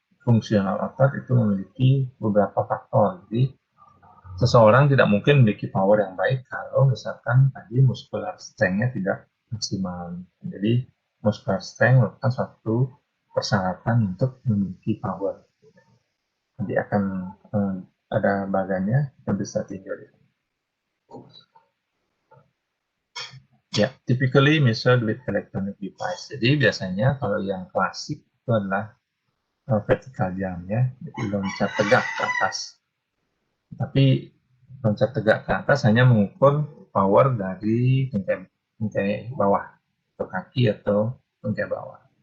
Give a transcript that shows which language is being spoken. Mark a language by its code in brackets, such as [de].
[id] fungsional otot itu memiliki beberapa faktor. Jadi seseorang tidak mungkin memiliki power yang baik kalau misalkan tadi muscular strength-nya tidak maksimal. Jadi muscular strength merupakan suatu persyaratan untuk memiliki power. Nanti akan ada bagannya, kita bisa tinjau. [en] Ya, typically measured with electronic device. [id] Jadi biasanya kalau yang klasik itu adalah vertical jump ya, jadi loncat tegak ke atas. Tapi loncat tegak ke atas hanya mengukur power dari tungkai bawah atau kaki atau tungkai bawah.